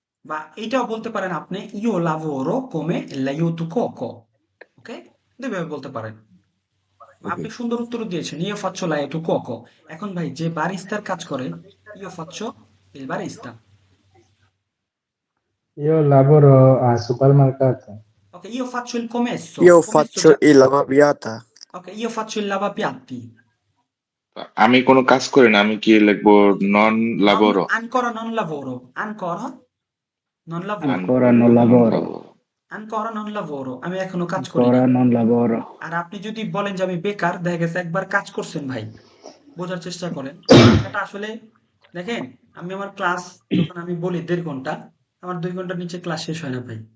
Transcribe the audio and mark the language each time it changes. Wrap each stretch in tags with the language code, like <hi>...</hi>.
<bn>বা এটাও বলতে পারেন আপনি</bn> <it>io lavoro come l'aiuto cuoco,</it> <bn>ওকে, দুইভাবে বলতে পারেন। আপনি সুন্দর উত্তর দিয়েছেন,</bn> <it>io faccio l'aiuto cuoco।</it> <bn>এখন ভাই যে বারিস্তার কাজ করে,</bn> <it>io faccio il barista। Io lavoro al supermercato. Ok, io faccio il commesso। Io commesso faccio il lavapiatti. ok, io faccio il lavapiatti।</it> <bn>আমি কোনো কাজ করি না, আমি কি লিখবো?</bn> <it>নন লাবোরো। Ancora non lavoro, ancora non lavoro, Ancora non lavoro. ancora non lavoro,</it> <bn>আমি এখনো কাজ করি না।</bn> <it>Ancora non lavoro.</it> <bn>আর আপনি যদি বলেন যে আমি বেকার, দেখা গেছে একবার কাজ করছেন ভাই, বোঝার চেষ্টা করেন এটা আসলে। দেখেন, আমি আমার ক্লাস যখন আমি বলি 1.5 ঘন্টা, আমার 2 ঘন্টার নিচে ক্লাস শেষ হয় না ভাই।</bn>